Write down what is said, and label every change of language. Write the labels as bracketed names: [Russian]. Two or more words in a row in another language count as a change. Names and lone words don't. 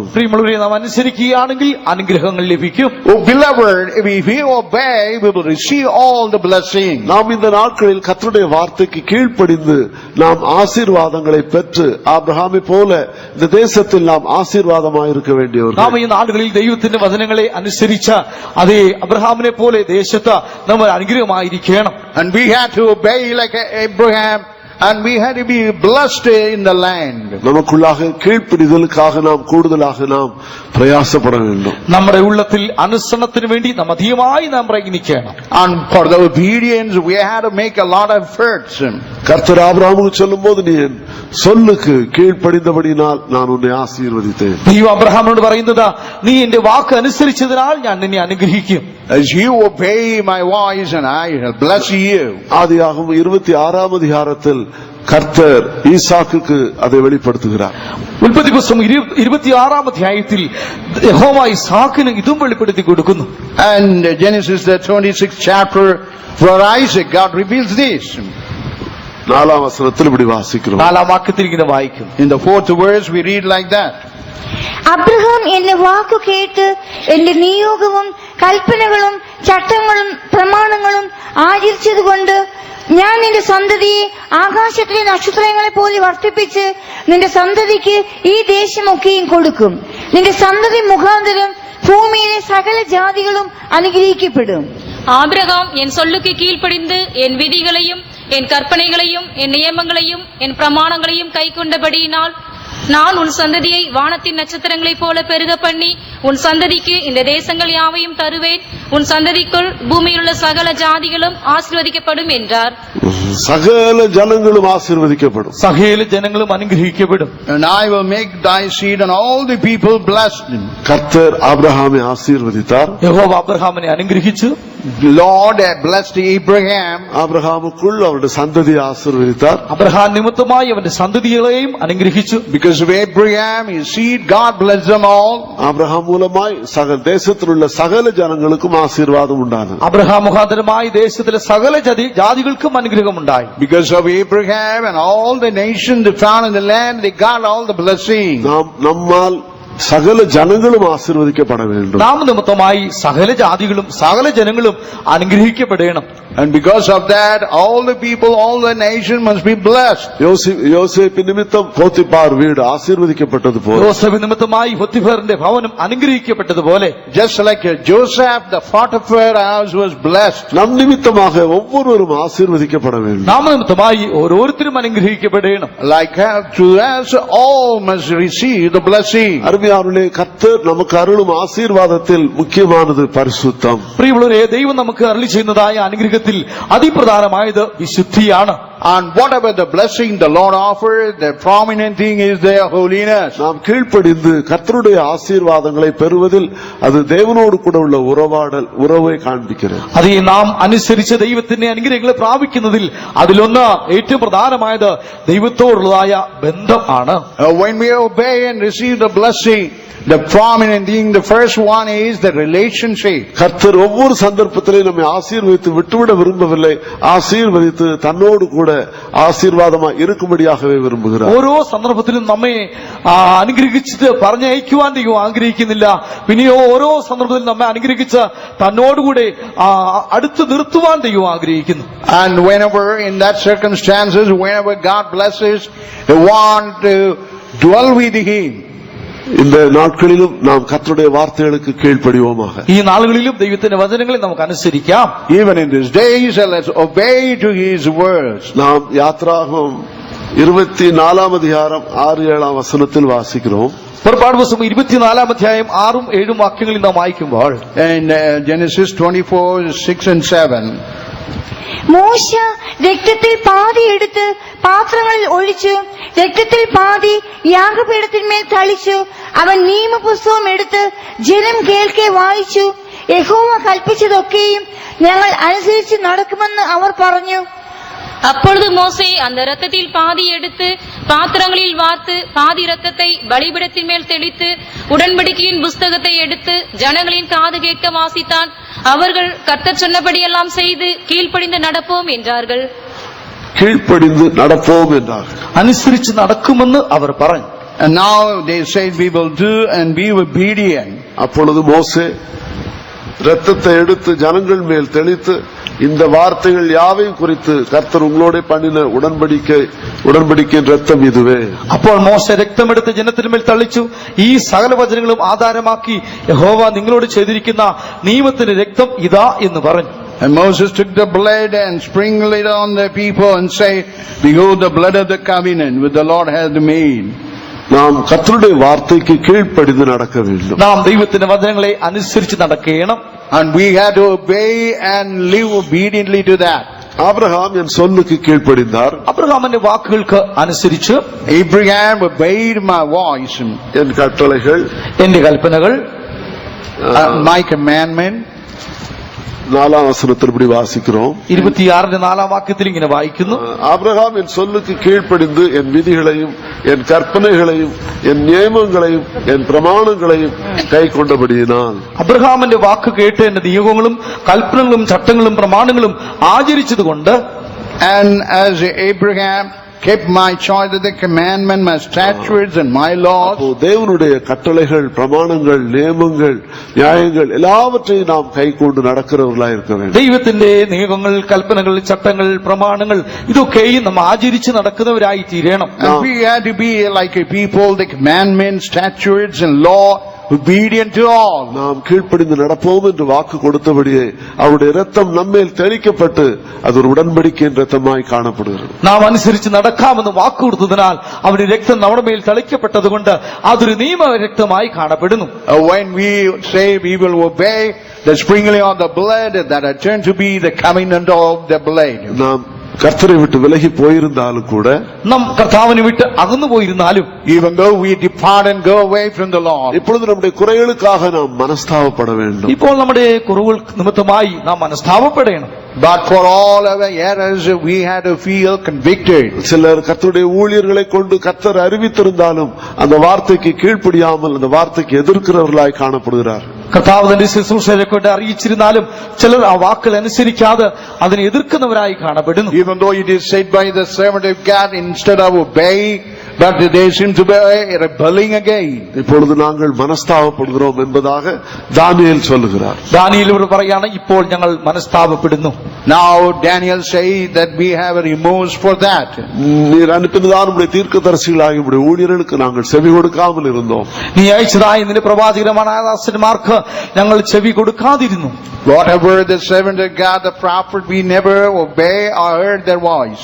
[Malayalam] പ്രിയമുള്ളവരെ, നാം അനുസരിക്കുകയാണെങ്കിൽ അനുഗ്രഹങ്ങൾ ലഭിക്കും. [English] Oh beloved, if we obey, we will receive all the blessings. [Tamil] நாம் இந்த நாட்களில் கர்த்தருடைய வார்த்தைக்கு கீழ்ப்படிந்து நாம் ஆசீர்வாதங்களை பெற்று ஆபிரகாமை போல இந்த தேசத்தில் நாம் ஆசீர்வாதமாக இருக்க வேண்டியவர்கள். [Malayalam] നാം ഈ നാടുകളിൽ ദൈവത്തിന്റെ വചനങ്ങളെ അനുസരിച്ച അതേ അബ്രഹാമിനെ പോലെ ദേശത്ത് നമ്മൾ അനുഗ്രഹമായിരിക്കണം. [English] And we had to obey like Abraham, and we had to be blessed in the land. [Tamil] நமக்குள்ளாக கீழ்ப்படிதலுக்காக நாம் கூடுதலாக நாம் பிரயாசப்பட வேண்டும். [Malayalam] നമ്മുടെ ഉള്ളത്തിൽ അനുസരണത്തിന് വേണ്ടി നാം അധികമായി നാം പ്രയത്നിക്കണം. [English] And for the obedience we had to make a lot of efforts. [Tamil] கர்த்தர் ஆபிரகாமுக்கு சொல்லும்போது, நீ என் சொல்லுக்கு கீழ்ப்படிந்தபடியினால் நான் உன்னை ஆசீர்வதித்தேன். [Malayalam] ദൈവം അബ്രഹാമിനോട് പറയുന്നത്, നീ എന്റെ വാക്ക് അനുസരിച്ചതിനാൽ ഞാൻ നിന്നെ അനുഗ്രഹിക്കും. [English] As you obey my voice, and I will bless you. [Tamil] ஆதியாகமம் 26-ாம் அதிகாரத்தில் கர்த்தர் ஈசாக்குக்கு அதை வெளிப்படுத்துகிறார். [Malayalam] ഉൽപ്പത്തി പുസ്തകം 26-ാം അധ്യായത്തിൽ യഹോവ ഇസാക്കിന് ഇതും വെളിപ്പെടുത്തി കൊടുക്കുന്നു. [English] And Genesis the 26th chapter, for Isaac God reveals this. [Tamil] 4-ாம் வசனத்தில் இப்படி வாசிக்கிறோம். [Malayalam] 4-ാം വാക്യത്തിൽ ഇങ്ങനെ വായിക്കും. [English] In the 4th verse we read like that. [Malayalam] അബ്രഹാം എന്റെ വാക്കു കേട്ട് എന്റെ നിയോഗവും കൽപ്പനകളും ചട്ടങ്ങളും പ്രമാണങ്ങളും ആചരിച്ചതുകൊണ്ട് ഞാൻ നിന്റെ സന്തതിയെ ആകാശത്തിലെ നക്ഷത്രങ്ങളെ പോലെ വർദ്ധിപ്പിച്ച് നിന്റെ സന്തതിക്ക് ഈ ദേശമൊക്കെയും കൊടുക്കും. നിന്റെ സന്തതി മുഖാന്തരം ഭൂമിയിലെ സകല ജാതികളും അനുഗ്രഹിക്കപ്പെടും. [Tamil] ஆபிரகாம் என் சொல்லுக்கு கீழ்ப்படிந்து என் விதிகளையும் என் கற்பனைகளையும் என் நியமங்களையும் என் பிரமாணங்களையும் கைக்கொண்டபடியினால் நான் உன் சந்ததியை வானத்தின் நட்சத்திரங்களைப் போல பெருக பண்ணி உன் சந்ததிக்கு இந்த தேசங்கள் யாவையும் தருவேன். உன் சந்ததிக்குள் பூமியிலுள்ள சகல ஜாதிகளும் ஆசீர்வதிக்கப்படும் என்றார். சகல ஜனங்களும் ஆசீர்வதிக்கப்படும். [Malayalam] സകല ജനങ്ങളും അനുഗ്രഹിക്കപ്പെടും. [English] And I will make thy seed and all the people blessed. [Tamil] கர்த்தர் ஆபிரகாமை ஆசீர்வதித்தார். [Malayalam] യഹോവ അബ്രഹാമിനെ അനുഗ്രഹിച്ചു. [English] Lord blessed Abraham. [Tamil] ஆபிரகாமுக்குள் அவருடைய சந்ததியை ஆசீர்வதித்தார். [Malayalam] അബ്രഹാം നിമിത്തമായി അവന്റെ സന്തതികളെയും അനുഗ്രഹിച്ചു. [English] Because Because of Abraham, his seed, God blessed them all. [Tamil] ஆபிரகாம் மூலமாய் சகல தேசத்தில் உள்ள சகல ஜனங்களுக்கும் ஆசீர்வாதம் உண்டானது. [Malayalam] അബ്രഹാം മുഖാന്തരമായി ദേശത്തിലെ സകല ജാതികൾക്കും അനുഗ്രഹം ഉണ്ടായി. [English] Because of Abraham and all the nations that found in the land, they got all the blessings. [Tamil] நம்மால் சகல ஜனங்களும் ஆசீர்வதிக்கப்பட வேண்டும். [Malayalam] നാം നിമിത്തമായി സകല ജാതികളും സകല ജനങ്ങളും അനുഗ്രഹിക്കപ്പെടണം. [English] And because of that, all the people, all the nation must be blessed. [Tamil] யோசேப்பு நிமித்தம் போத்திபார் வீடு ஆசீர்வதிக்கப்பட்டது போல, [Malayalam] യോസേഫ് നിമിത്തമായി പോത്തിഫറിന്റെ ഭവനം അനുഗ്രഹിക്കപ്പെട്ടതുപോലെ, [English] just like Joseph, the Potiphar house was blessed. [Tamil] நம் நிமித்தமாக ஒவ்வொருவரும் ஆசீர்வதிக்கப்பட வேண்டும். [Malayalam] നാം നിമിത്തമായി ഓരോരുത്തരും അനുഗ്രഹിക്കപ്പെടണം. [English] Like to us, all must receive the blessing. [Tamil] அருமையானவர்களே, கர்த்தர் நமக்கு அருளும் ஆசீர்வாதத்தில் முக்கியமானது பரிசுத்தம். [Malayalam] പ്രിയമുള്ളവരെ, ദൈവം നമുക്ക് അരുളി ചെയ്യുന്നതായ അനുഗ്രഹത്തിൽ അതിപ്രധാനമായത് വിശുദ്ധിയാണ്. [English] And whatever the blessing the Lord offered, the prominent thing is their holiness. [Tamil] நாம் கீழ்ப்படிந்து கர்த்தருடைய ஆசீர்வாதங்களை பெறுவதில் அது தேவனோடு கூட உள்ள உறவை காண்பிக்கிறது. [Malayalam] അത് നാം അനുസരിച്ച് ദൈവത്തിന്റെ അനുഗ്രഹങ്ങളെ പ്രാപിക്കുന്നതിൽ അതിലൊന്ന് ഏറ്റവും പ്രധാനമായത് ദൈവത്തോടുള്ളതായ ബന്ധം ആണ്. [English] When we obey and receive the blessing, the prominent thing, the first one is the relationship. [Tamil] கர்த்தர் ஒவ்வொரு சந்தர்ப்பத்திலே நம்மை ஆசீர்வதித்து விட்டுவிட விரும்பவில்லை, ஆசீர்வதித்து தன்னோடு கூட ஆசீர்வாதமாக இருக்கும்படியாகவே விரும்புகிறார். [Malayalam] ഓരോ സന്ദർഭത്തിലും നമ്മെ അനുഗ്രഹിച്ചിട്ട് പറഞ്ഞയക്കുവാൻ ദൈവം ആഗ്രഹിക്കുന്നില്ല. പിന്നെയോ ഓരോ സന്ദർഭത്തിലും നമ്മെ അനുഗ്രഹിച്ച് തന്നോടുകൂടെ അടുത്ത് നിർത്തുവാൻ ദൈവം ആഗ്രഹിക്കുന്നു. [English] And whenever in that circumstances, whenever God blesses, they want to dwell with Him. [Tamil] இந்த நாட்களிலும் நாம் கர்த்தருடைய வார்த்தைகளுக்கு கீழ்ப்படிவோமாக. [Malayalam] ഈ നാളുകളിലും ദൈവത്തിന്റെ വചനങ്ങളെ നമുക്ക് അനുസരിക്കാം. [English] Even in these days, let's obey to His words. [Tamil] நாம் யாத்ராகமம் 24 அதிகாரம் 6-7 வசனத்தில் வாசிக்கிறோம். [Malayalam] പുറപ്പാട് പുസ്തകം 24 അധ്യായം 6-7 വാക്യങ്ങളിൽ നാം വായിക്കുമ്പോൾ, [English] In Genesis 24:6 and 7. [Malayalam] മോശ രക്തത്തിൽ പാതി എടുത്ത് പാത്രങ്ങളിൽ ഒഴിച്ചു, രക്തത്തിൽ പാതി യാഗപീഠത്തിന്മേൽ തളിച്ചു. അവൻ നിയമപുസ്തകം എടുത്ത് ജനം കേൾക്കെ വായിച്ചു. യഹോവ കൽപ്പിച്ചതൊക്കെയും ഞങ്ങൾ അനുസരിച്ച് നടക്കുമെന്ന് അവർ പറഞ്ഞു. [Tamil] அப்பொழுது மோசே அந்த இரத்தத்தில் பாதி எடுத்து பாத்திரங்களில் வார்த்து பாதி இரத்தத்தை பலிபீடத்தின் மேல் தெளித்து உடன்படிக்கையின் புஸ்தகத்தை எடுத்து ஜனங்களின் காது கேட்க வாசித்தான். அவர்கள் கர்த்தர் சொன்னபடியெல்லாம் செய்து கீழ்ப்படிந்து நடப்போம் என்றார்கள். கீழ்ப்படிந்து நடப்போம் என்றார்கள். [Malayalam] അനുസരിച്ച് നടക്കുമെന്ന് അവർ പറഞ്ഞു. [English] And now they said, we will do and be obedient. [Tamil] அப்பொழுது மோசே இரத்தத்தை எடுத்து ஜனங்கள் மேல் தெளித்து, இந்த வார்த்தைகள் யாவையும் குறித்து கர்த்தர் உங்களோட பண்ணின உடன்படிக்கையின் ரத்தம் இதுவே. [Malayalam] അപ്പോൾ മോശ രക്തമെടുത്ത് ജനത്തിന്മേൽ തളിച്ചു, ഈ സകല വചനങ്ങളും ആധാരമാക്കി യഹോവ നിങ്ങളോട് ചെയ്തിരിക്കുന്ന നിയമത്തിന്റെ രക്തം ഇതാ എന്ന് പറഞ്ഞു. [English] And Moses took the blood and sprinkled it on the people and say, behold the blood of the covenant which the Lord hath made. [Tamil] நாம் கர்த்தருடைய வார்த்தைக்கு கீழ்ப்படிந்து நடக்க வேண்டும். [Malayalam] നാം ദൈവത്തിന്റെ വചനങ്ങളെ അനുസരിച്ച് നടക്കണം. [English] And we had to obey and live obediently to that. [Tamil] ஆபிரகாம் என் சொல்லுக்கு கீழ்ப்படிந்தார். [Malayalam] അബ്രഹാമിന്റെ വാക്കുകൾക്ക് അനുസരിച്ച്, [English] Abraham obeyed my voice, [Tamil] என் கட்டளைகள், [Malayalam] എന്റെ കൽപ്പനകൾ, [English] my commandment. [Tamil] 4 வசனத்தில் இப்படி வாசிக்கிறோம். [Malayalam] 26 വാക്യത്തിൽ ഇങ്ങനെ വായിക്കുന്നു, [Tamil] ஆபிரகாம் என் சொல்லுக்கு கீழ்ப்படிந்து என் விதிகளையும் என் கற்பனைகளையும் என் நியமங்களையும் என் பிரமாணங்களையும் கை கொண்டபடியினால். [Malayalam] അബ്രഹാമിന്റെ വാക്ക് കേട്ട് എന്റെ നിയമങ്ങളും കൽപ്പനകളും ചട്ടങ്ങളും പ്രമാണങ്ങളും ആചരിച്ചതുകൊണ്ട്, [English] And as Abraham kept my choice of the commandment, my statutes and my laws. [Tamil] தேவனுடைய கட்டளைகள், பிரமாணங்கள், நியமங்கள், நியாயங்கள் எல்லாவற்றையும் நாம் கை கொண்டு நடக்கிறவர்களாய் இருக்க வேண்டும். [Malayalam] ദൈവത്തിന്റെ നിയമങ്ങൾ, കൽപ്പനകൾ, ചട്ടങ്ങൾ, പ്രമാണങ്ങൾ ഇതൊക്കെയും നാം ആചരിച്ച് നടക്കുന്നവരായി തീരണം. [English] And we had to be like a people, the commandments, statutes and law, obedient to all. [Tamil] நாம் கீழ்ப்படிந்து நடப்போம் என்று வாக்கு கொடுத்தபடியே அவருடைய இரத்தம் நம்மேல் தெளிக்கப்பட்டு அது ஒரு உடன்படிக்கையின் இரத்தமாய் காணப்படுகிறது. [Malayalam] നാം അനുസരിച്ച് നടക്കാമെന്ന് വാക്ക് കൊടുത്തതിനാൽ അവരുടെ രക്തം നമ്മുടെ മേൽ തളിക്കപ്പെട്ടതുകൊണ്ട് അതൊരു നിയമ രക്തമായി കാണപ്പെടുന്നു. [English] When we say we will obey the sprinkling of the blood, that are turned to be the covenant of the blood. [Tamil] நாம் கர்த்தரை விட்டு விலகி போயிருந்தாலும் கூட [Malayalam] നാം കർത്താവിനെ വിട്ട് അകന്നു പോയിരുന്നാലും [English] even though we depart and go away from the Lord, [Tamil] இப்பொழுது நம்முடைய குறைகளுக்காக நாம் மனஸ்தாபப்பட வேண்டும். [Malayalam] ഇപ്പോൾ നമ്മുടെ കുറവുകൾ നിമിത്തമായി നാം മനസ്താപപ്പെടണം. [English] but for all our errors we had to feel convicted. [Tamil] சிலர் கர்த்தருடைய ஊழியர்களை கொண்டு கர்த்தர் அறிவித்திருந்தாலும் அந்த வார்த்தைக்கு கீழ்ப்படியாமல் அந்த வார்த்தைக்கு எதிர்க்கிறவர்களாய் காணப்படுகிறார். [Malayalam] കർത്താവ് തന്റെ ശുശ്രൂഷയെ കൊണ്ട് അറിയിച്ചിരുന്നാലും ചിലർ ആ വാക്കുകൾ അനുസരിക്കാതെ അതിനെ എതിർക്കുന്നവരായി കാണപ്പെടുന്നു. [English] Even though it is said by the servant of God, instead of obey, but they seem to be rebelling again. [Tamil] இப்பொழுது நாங்கள் மனஸ்தாபப்படுகிறோம் என்பதாக தானியேல் சொல்லுகிறார். [Malayalam] ദാനിയേൽ പറയാണ്, ഇപ്പോൾ ഞങ്ങൾ മനസ്താപപ്പെടുന്നു. [English] Now Daniel say that we have a remorse for that. [Tamil] நீர் அனுப்பினதான் உடைய தீர்க்கதரிசிகளாகிய உடைய ஊழியர்களுக்கு நாங்கள் செவி கொடுக்காமல் இருந்தோம். [Malayalam] നീ അയച്ചതായി നിന്റെ പ്രവാചകന്മാരായ ദാസന്മാർക്ക് ഞങ്ങൾ ചെവി കൊടുക്കാതിരുന്നു. [English] Whatever the servant of God, the prophet, we never obey or heard their voice.